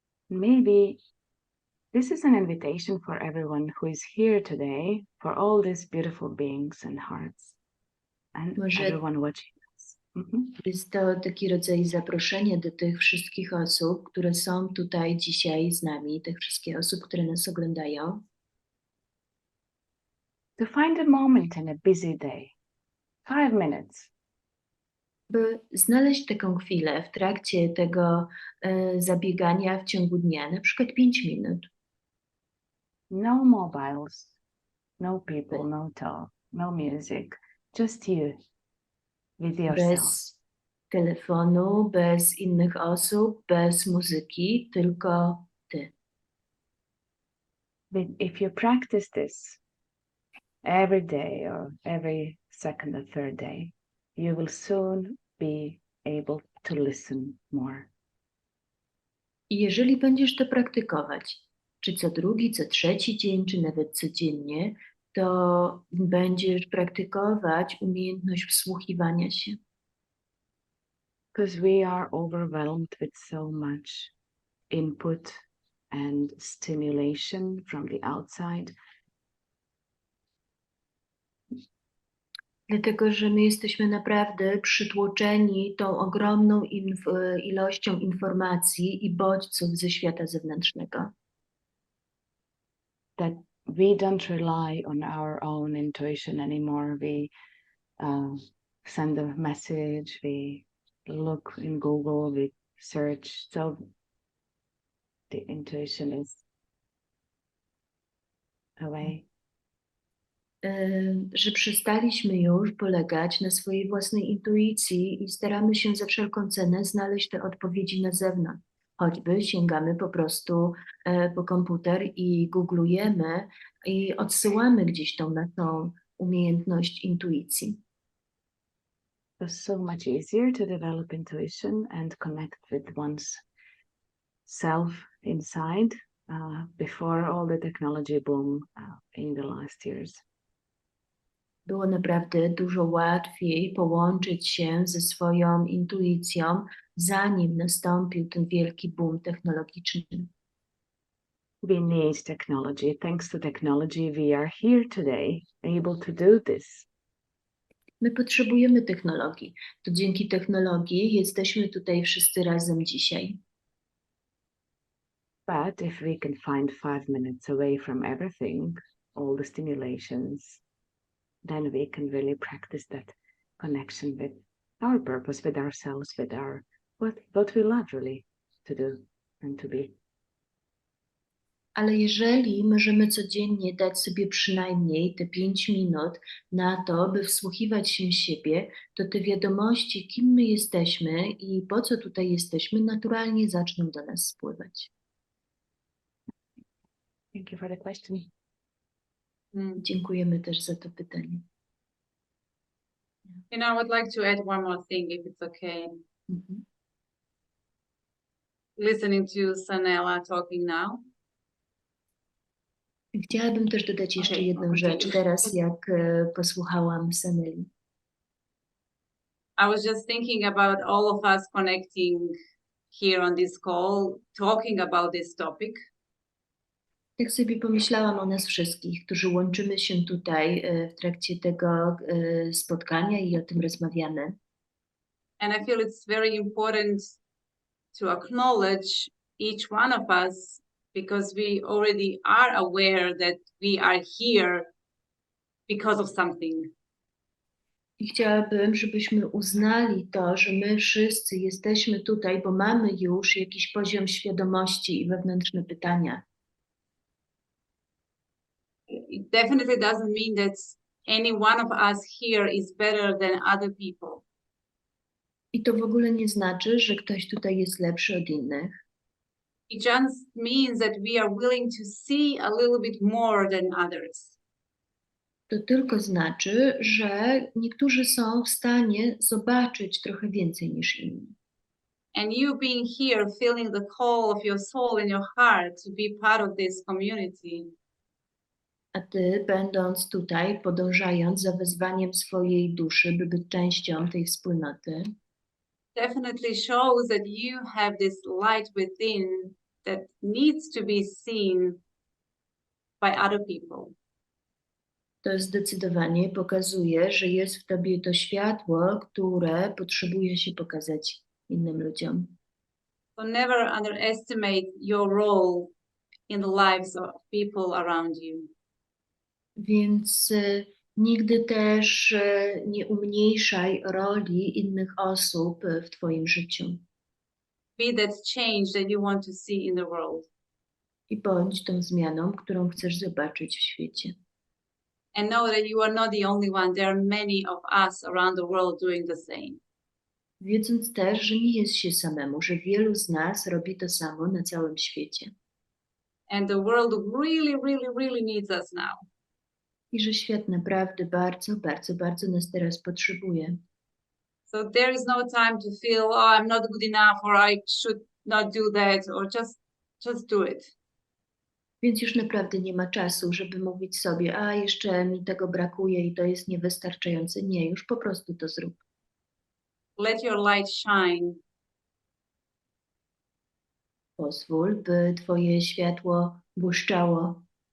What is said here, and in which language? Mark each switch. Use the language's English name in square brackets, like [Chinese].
[English] Maybe this is an invitation for everyone who is here today, for all these beautiful beings and hearts, and [Polish] Może [English] everyone watching us. [Polish] jest to taki rodzaj zaproszenia do tych wszystkich osób, które są tutaj dzisiaj z nami, tych wszystkich osób, które nas oglądają, [English] To find a moment in a busy day, 5 minutes, [Polish] by znaleźć taką chwilę w trakcie tego zabiegania w ciągu dnia, na przykład 5 minut. [English] no mobiles, no people, no talk, no music, just you with yourself. [Polish] Bez telefonu, bez innych osób, bez muzyki, tylko ty. [English] But if you practice this every day or every second or third day, you will soon be able to listen more. [Polish] I jeżeli będziesz to praktykować, czy co drugi, co trzeci dzień, czy nawet codziennie, to będziesz praktykować umiejętność wsłuchiwania się. [English] Because we are overwhelmed with so much input and stimulation from the outside. [Polish] Dlatego, że my jesteśmy naprawdę przytłoczeni tą ogromną ilością informacji i bodźców ze świata zewnętrznego. [English] That we don't rely on our own intuition anymore. We send a message, we look in Google, we search. So the intuition is away. [Polish] Że przestaliśmy już polegać na swojej własnej intuicji i staramy się za wszelką cenę znaleźć te odpowiedzi na zewnątrz. Choćby sięgamy po prostu po komputer i googlujemy i odsyłamy gdzieś tą naszą umiejętność intuicji. [English] It's so much easier to develop intuition and connect with one's self inside before all the technology boom in the last years. [Polish] Było naprawdę dużo łatwiej połączyć się ze swoją intuicją, zanim nastąpił ten wielki boom technologiczny. [English] We need technology. Thanks to technology, we are here today, able to do this. [Polish] My potrzebujemy technologii. To dzięki technologii jesteśmy tutaj wszyscy razem dzisiaj. [English] But if we can find 5 minutes away from everything, all the stimulations, then we can really practice that connection with our purpose, with ourselves, with our what we love really to do and to be. [Polish] Ale jeżeli możemy codziennie dać sobie przynajmniej te 5 minut na to, by wsłuchiwać się w siebie, to te wiadomości, kim my jesteśmy i po co tutaj jesteśmy, naturalnie zaczną do nas spływać. [English] Thank you for the question. [Polish] Dziękujemy też za to pytanie. [English] You know, I would like to add one more thing, if it's okay. Mhm. Listening to Sanela talking now. [Polish] Chciałabym też dodać jeszcze Okej, jedną rzecz teraz, jak posłuchałam Saneli. [English] I was just thinking about all of us connecting here on this call, talking about this topic. [Polish] Tak sobie pomyślałam o nas wszystkich, którzy łączymy się tutaj w trakcie tego spotkania i o tym rozmawiamy. [English] And I feel it's very important to acknowledge each one of us because we already are aware that we are here because of something. [Polish] I chciałabym, żebyśmy uznali to, że my wszyscy jesteśmy tutaj, bo mamy już jakiś poziom świadomości i wewnętrzne pytania. [English] It definitely doesn't mean that any one of us here is better than other people. [Polish] I to w ogóle nie znaczy, że ktoś tutaj jest lepszy od innych. [English] It just means that we are willing to see a little bit more than others. [Polish] To tylko znaczy, że niektórzy są w stanie zobaczyć trochę więcej niż inni. [English] And you being here, feeling the call of your soul and your heart to be part of this community, [Polish] A ty, będąc tutaj, podążając za wezwaniem swojej duszy, by być częścią tej wspólnoty, [English] definitely shows that you have this light within that needs to be seen by other people. [Polish] to zdecydowanie pokazuje, że jest w tobie to światło, które potrzebuje się pokazać innym ludziom. [English] So never underestimate your role in the lives of people around you. [Polish] Więc nigdy też nie umniejszaj roli innych osób w twoim życiu. [English] Be that change that you want to see in the world. [Polish] I bądź tą zmianą, którą chcesz zobaczyć w świecie. [English] And know that you are not the only one. There are many of us around the world doing the same. [Polish] Wiedząc też, że nie jest się samemu, że wielu z nas robi to samo na całym świecie. [English] And the world really, really, really needs us now. [Polish] I że świat naprawdę bardzo, bardzo, bardzo nas teraz potrzebuje. [English] So there is no time to feel, oh, I'm not good enough, or I should not do that, or just do it. [Polish] Więc już naprawdę nie ma czasu, żeby mówić sobie, a jeszcze mi tego brakuje i to jest niewystarczające. Nie, już po prostu to zrób. [English] Let your light shine. [Polish] Pozwól, by twoje światło błyszczało,